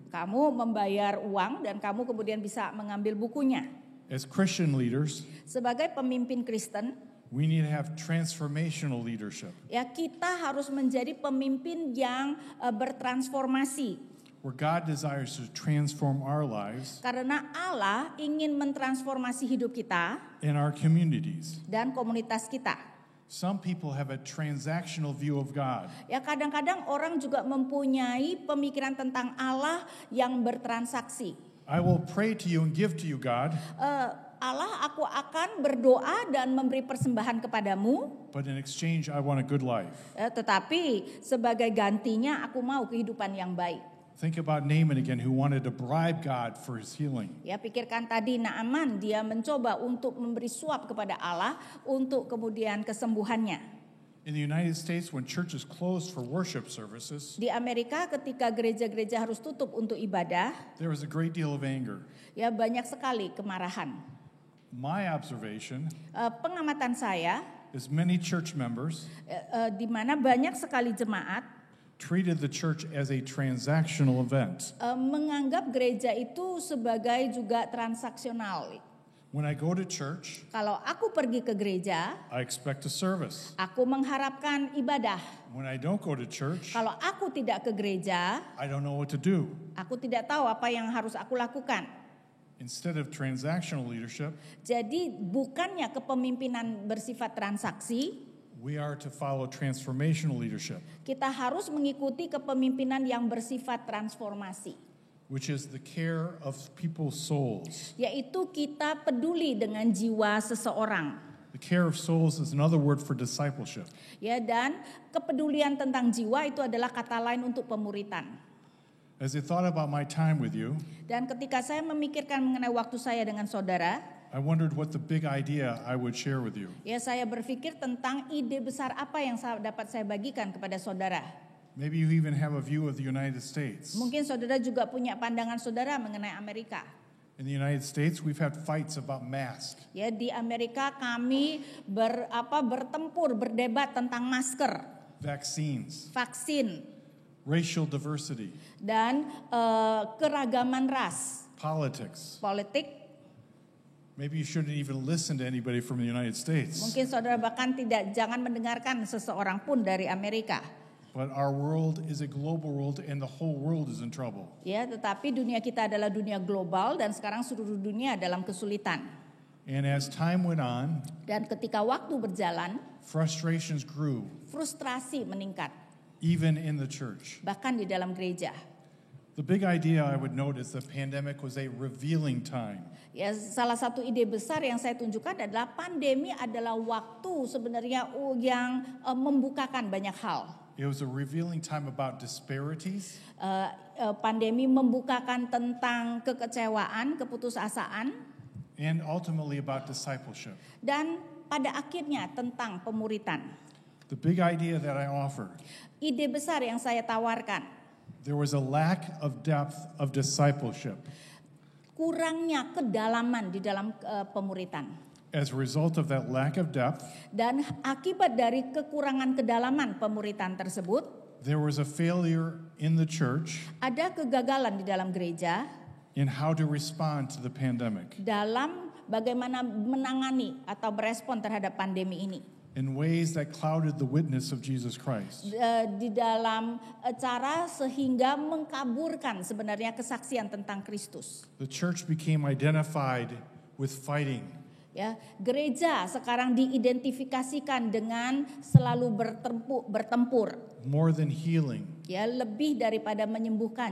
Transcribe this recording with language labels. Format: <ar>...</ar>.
<id>Kamu membayar uang dan kamu kemudian bisa mengambil bukunya.</id> <en>As Christian leaders,</en> <id>Sebagai pemimpin Kristen,</id> <en>we need to have transformational leadership</en> <id>ya kita harus menjadi pemimpin yang bertransformasi.</id> <en>where God desires to transform our lives</en> <id>Karena Allah ingin mentransformasi hidup kita</id> <en>and our communities.</en> <id>dan komunitas kita.</id> <en>Some people have a transactional view of God.</en> <id>Ya, kadang-kadang orang juga mempunyai pemikiran tentang Allah yang bertransaksi.</id> <en>I will pray to you and give to you, God,</en> <id>Allah, aku akan berdoa dan memberi persembahan kepadamu,</id> <en>but in exchange I want a good life.</en> <id>tetapi sebagai gantinya aku mau kehidupan yang baik.</id> <en>Think about Naaman again, who wanted to bribe God for his healing.</en> <id>Ya, pikirkan tadi Naaman, dia mencoba untuk memberi suap kepada Allah untuk kemudian kesembuhannya.</id> <en>In the United States, when churches closed for worship services,</en> <id>Di Amerika ketika gereja-gereja harus tutup untuk ibadah,</id> <en>there was a great deal of anger.</en> <id>ya banyak sekali kemarahan.</id> <en>My observation</en> <id>Pengamatan saya,</id> <en>is many church members</en> <id>di mana banyak sekali jemaat</id> <en>treated the church as a transactional event.</en> <id>menganggap gereja itu sebagai juga transaksional.</id> <en>When I go to church,</en> <id>Kalau aku pergi ke gereja,</id> <en>I expect a service.</en> <id>aku mengharapkan ibadah.</id> <en>When I don't go to church,</en> <id>Kalau aku tidak ke gereja,</id> <en>I don't know what to do.</en> <id>aku tidak tahu apa yang harus aku lakukan.</id> <en>Instead of transactional leadership,</en> <id>Jadi bukannya kepemimpinan bersifat transaksi,</id> <en>we are to follow transformational leadership,</en> <id>kita harus mengikuti kepemimpinan yang bersifat transformasi.</id> <en>which is the care of people's souls.</en> <id>Yaitu kita peduli dengan jiwa seseorang.</id> <en>The care of souls is another word for discipleship.</en> <id>Ya, dan kepedulian tentang jiwa itu adalah kata lain untuk pemuritan.</id> <en>As I thought about my time with you,</en> <id>Dan ketika saya memikirkan mengenai waktu saya dengan saudara,</id> <en>I wondered what the big idea I would share with you.</en> <id>ya saya berpikir tentang ide besar apa yang dapat saya bagikan kepada saudara.</id> <en>Maybe you even have a view of the United States.</en> <id>Mungkin saudara juga punya pandangan saudara mengenai Amerika.</id> <en>In the United States, we've had fights about masks.</en> <id>Ya, di Amerika kami bertempur, berdebat tentang masker,</id> <en>Vaccines,</en> <id>vaksin,</id> <en>racial diversity,</en> <id>dan keragaman ras,</id> <en>politics.</en> <id>politik.</id> <en>Maybe you shouldn't even listen to anybody from the United States.</en> <id>Mungkin saudara bahkan jangan mendengarkan seseorang pun dari Amerika.</id> <en>But our world is a global world and the whole world is in trouble.</en> <id>Ya, tetapi dunia kita adalah dunia global dan sekarang seluruh dunia dalam kesulitan.</id> <en>And as time went on,</en> <id>Dan ketika waktu berjalan,</id> <en>frustrations grew,</en> <id>frustrasi meningkat,</id> <en>even in the church.</en> <id>bahkan di dalam gereja.</id> <en>The big idea I would note is the pandemic was a revealing time.</en> <id>Ya, salah satu ide besar yang saya tunjukkan adalah pandemi adalah waktu sebenarnya yang membukakan banyak hal.</id> <en>It was a revealing time about disparities,</en> <id>Pandemi membukakan tentang kekecewaan, keputusasaan,</id> <en>and ultimately about discipleship.</en> <id>dan pada akhirnya tentang pemuritan.</id> <en>The big idea that I offer,</en> <id>Ide besar yang saya tawarkan,</id> <en>there was a lack of depth of discipleship.</en> <id>kurangnya kedalaman di dalam pemuritan.</id> <en>As a result of that lack of depth,</en> <id>Dan akibat dari kekurangan kedalaman pemuritan tersebut,</id> <en>there was a failure in the church</en> <id>ada kegagalan di dalam gereja</id> <en>in how to respond to the pandemic</en> <id>dalam bagaimana menangani atau berespon terhadap pandemi ini.</id> <en>in ways that clouded the witness of Jesus Christ.</en> <id>Di dalam cara sehingga mengkaburkan sebenarnya kesaksian tentang Kristus.</id> <en>The church became identified with fighting,</en> <id>Ya, gereja sekarang diidentifikasikan dengan selalu bertempur.</id> <en>more than healing.</en> <id>Ya, lebih daripada menyembuhkan.</id>